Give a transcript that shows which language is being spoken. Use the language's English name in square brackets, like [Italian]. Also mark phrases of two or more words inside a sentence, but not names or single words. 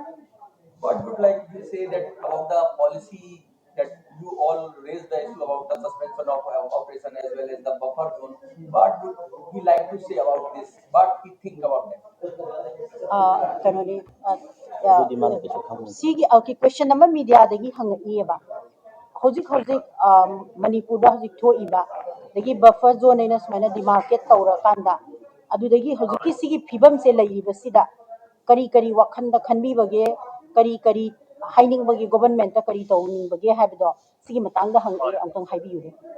[English] What would like to say that about the policy that you all raised the issue about the suspension of operation as well as the buffer zone? What would he like to say about this? What he think about that? [Manipuri] Sigi [English] question number [Manipuri] media dagi hangaiba. Hojik Manipur da hojik thoiba dagi [English] buffer zone [Manipuri] ina smaina demarcate tawra kanda adudagi hojiki sigi phibam se laiba sida kari wakhanda khanbi bage kari haining bage government ta kari tawning bage habdo sigi matangda hangai amtang haibiyure.